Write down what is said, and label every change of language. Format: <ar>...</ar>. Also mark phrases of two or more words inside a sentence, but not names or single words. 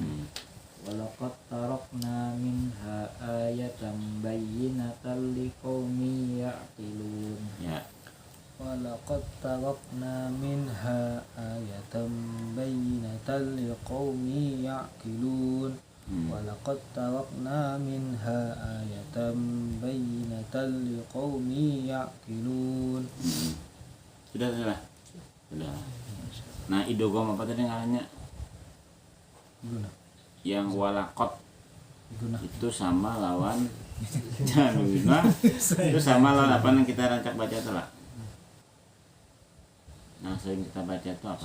<ar>ولقد تركنا منها آية بينة لقوم يعقلون ولقد تركنا منها آية بينة لقوم يعقلون ولقد تركنا منها آية بينة لقوم يعقلون.</ar> <bjn>Sudah. Nah, idgham apa tadi ngarannya? Yang walaqad itu sama lawan januna. Itu sama lawan apa yang kita rancak baca itu lah. Nah, sering kita baca itu apa?</bjn>